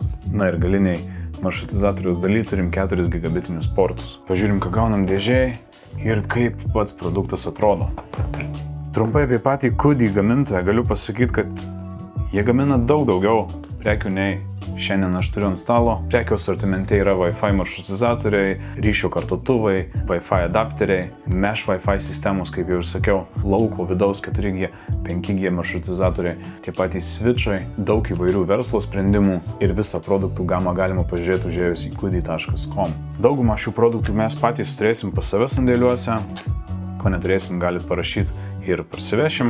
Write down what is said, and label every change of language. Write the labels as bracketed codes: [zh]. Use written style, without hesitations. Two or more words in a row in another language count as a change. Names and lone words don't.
[lt] Na ir galiniai maršrutizatoriaus daly turim 4 gigabitinius portus. Pažiūrim, ką gaunam dėžėj ir kaip pats produktas atrodo. Trumpai apie patį Kudi gamintoją galiu pasakyti, kad jie gamina daug daugiau prekių nei šiandien aš turiu ant stalo. Prekių asortimente yra Wi-Fi maršrutizatoriai, ryšio kartotuvai, Wi-Fi adapteriai, Mesh Wi-Fi sistemos, kaip jau ir sakiau, lauko vidaus 4G, 5G maršrutizatoriai, tie patys switchai, daug įvairių verslo sprendimų ir visą produktų gamą galima pažiūrėti užėjus į kudi.com. Daugumą šių produktų mes patys turėsim pas save sandėliuose, ko neturėsim, galit parašyti ir parsivešim.